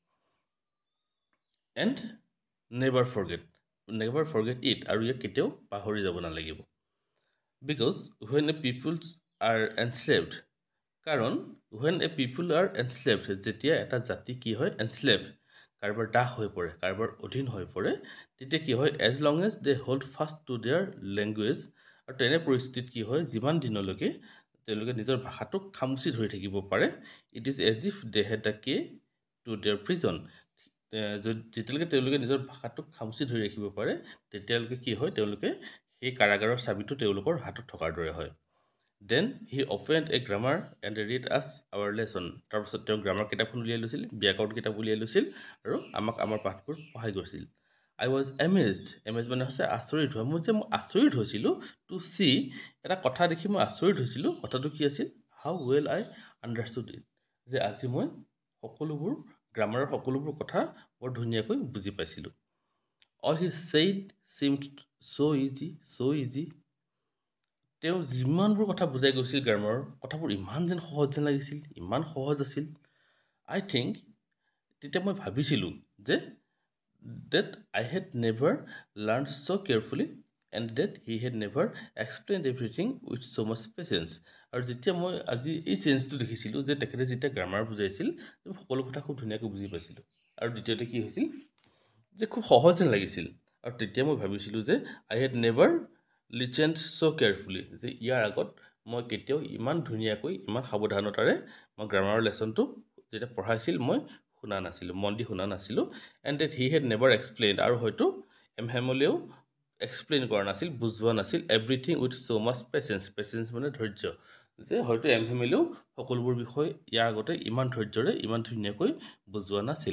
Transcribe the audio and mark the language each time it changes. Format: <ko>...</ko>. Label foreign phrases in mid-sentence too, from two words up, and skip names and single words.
<en>and never forget it</en> <as>আৰু ইয়াক কেতিয়াও পাহৰি যাব নালাগিব</as> <en>because when a peoples are enslaved কাৰণ when a people are enslaved</en> <as>যেতিয়া এটা জাতি কি হয় এনশ্লেভ কাৰোবাৰ দাস হৈ পৰে কাৰোবাৰ অধীন হৈ পৰে তেতিয়া কি হয়</as> <en>as long as they hold fast to their language</en> <as>আৰু তেনে পৰিস্থিতিত কি হয় যিমান দিনলৈকে তেওঁলোকে নিজৰ ভাষাটোক খামুচি ধৰি থাকিব পাৰে</as> <en>it is as if they had the ke to their prison</en> <as>যেতিয়ালৈকে তেওঁলোকে নিজৰ ভাষাটোক খামুচি ধৰি ৰাখিব পাৰে তেতিয়ালৈকে কি হয় তেওঁলোকে সেই কাৰাগাৰৰ চাবিটো তেওঁলোকৰ হাতত থকাৰ দৰে হয়</as> <en>Then he opened a grammar and read us our lesson.</en> <as>তাৰপিছত তেওঁ গ্ৰামাৰ কিতাপখন উলিয়াই লৈছিল, ব্যাকৰণ কিতাপ উলিয়াই লৈছিল আৰু আমাক আমাৰ পাঠবোৰ পঢ়াই গৈছিল।</as> <en>I was amazed.</en> <as>Amazed মানে হৈছে আচৰিত হোৱা। মই আচৰিত হৈছিলোঁ</as> <en>to see</en> <as>এটা কথা দেখি মই আচৰিত হৈছিলোঁ। কথাটো কি আছিল?</as> <en>How well I understood it.</en> <as>যে আজি মই সকলোবোৰ গ্ৰামাৰৰ সকলোবোৰ কথা বৰ ধুনীয়াকৈ বুজি পাইছিলোঁ।</as> <en>All he said seemed so easy.</en> <as>তেওঁ যিমানবোৰ কথা বুজাই গৈছিল গ্ৰামাৰৰ কথাবোৰ ইমান যেন সহজ যেন লাগিছিল, ইমান সহজ আছিল।</as> <en>I think</en> <as>তেতিয়া মই ভাবিছিলোঁ যে</as> <en>that I had never learned so carefully and that he had never explained everything with so much patience.</en> <as>আৰু যেতিয়া মই আজি এই চেঞ্জটো দেখিছিলোঁ যে তেখেতে যেতিয়া গ্ৰামাৰ বুজাইছিল সকলো কথা খুব ধুনীয়াকৈ বুজি পাইছিলোঁ। আৰু দ্বিতীয়তে কি হৈছিল যে খুব সহজ যেন লাগিছিল। আৰু তেতিয়া মই ভাবিছিলোঁ যে</as> <en>I had never listened so carefully,</en> <as>যে ইয়াৰ আগত মই কেতিয়াও ইমান ধুনীয়াকৈ ইমান সাৱধানতাৰে মই গ্ৰামাৰৰ লেচনটো যেতিয়া পঢ়াইছিল মই শুনা নাছিলোঁ, মন দি শুনা নাছিলোঁ।</as> <en>and that he had never explain,</en> <as>আৰু হয়তো হেমলেও এক্সপ্লেইন কৰা নাছিল, বুজোৱা নাছিল</as> <en>everything with so much patience</en> <as>মানে ধৈৰ্য, যে হয়তো হেমলেও সকলোবোৰ বিষয় ইয়াৰ আগতে ইমান ধৈৰ্যৰে ইমান ধুনীয়াকৈ বুজোৱা নাছিল।</as>